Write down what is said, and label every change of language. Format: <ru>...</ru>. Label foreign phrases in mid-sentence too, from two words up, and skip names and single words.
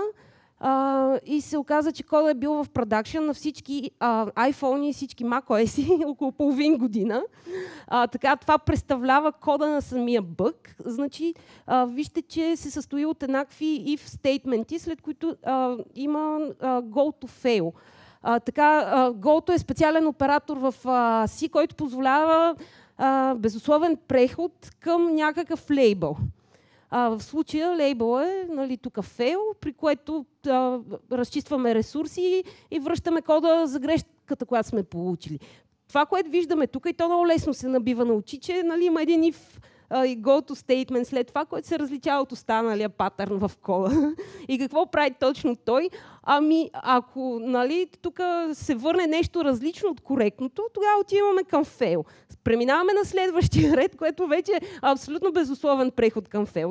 <bg>И се оказа, че кодът е бил в продакшн на всички iPhone и всички macOS около половин година. Така, това представлява кода на самия бъг. Значи, вижте, че се състои от еднакви if стейтменти, след които има</bg> <en>go to fail.</en> <bg>Така, go-то е специален оператор в C, който позволява безусловен преход към някакъв лейбъл. В случая лейбъл е, нали, тук фейл, при което разчистваме ресурси и връщаме кода за грешката, която сме получили. Това, което виждаме тук, и то много лесно се набива на очи, че нали, има един if и</bg> <en>go to statement</en> <bg>след това, който се различава от останалия патърн в кода. И какво прави точно той? Ами, ако нали, тук се върне нещо различно от коректното, тогава отиваме към фейл. Преминаваме на следващия ред, което вече е абсолютно безусловен преход към фейл.</bg>